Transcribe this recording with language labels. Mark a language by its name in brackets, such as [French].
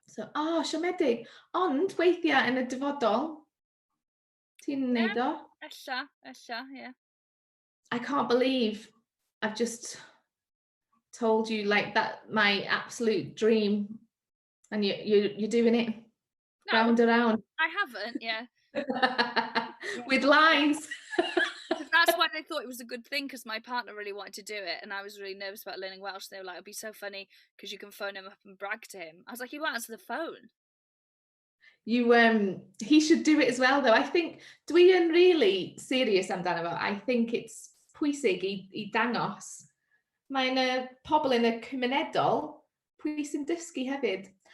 [Welsh] So, siomedig. Ond weithiau yn y dyfodol, ti'n neud o? Ella, yeah. [English] I can't believe I've just told you like that, my absolute dream, and you're doing it No, round around I haven't, yeah. with lines. Because that's why they thought it was a good thing, because my partner really wanted to do it, and I was really nervous about learning Welsh. They were like, it'd be so funny because you can phone him up and brag to him. I was like, he won't answer the phone. He should do it as well though. I think dwi yn really serious amdano fo. I think it's pwysig i dangos. [Welsh] Mae'n pobl yn y cymunedol pwy sy'n dysgu hefyd.